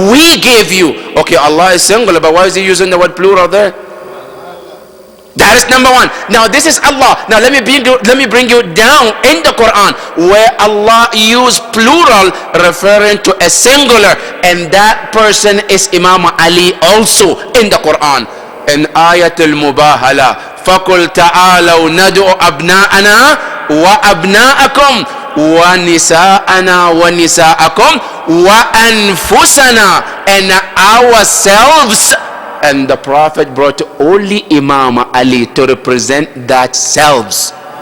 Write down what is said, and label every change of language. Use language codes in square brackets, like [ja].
[en] We gave you. Okay, Allah is singular, but why is he using the word plural there? That is number one. Now this is Allah. Now let me bring you down in the Quran where Allah used plural referring to a singular, and that person is Imam Ali also in the Quran. [ar] In Ayatul Mubahala, فَقُلْ تَعَالَوْ نَدْعُ أَبْنَاءَنَا وَأَبْنَاءَكُمْ وَنِسَاءَنَا وَنِسَاءَكُمْ وَأَنفُسَنَا, [en] and ourselves. And the Prophet brought only Imam Ali to represent that selves.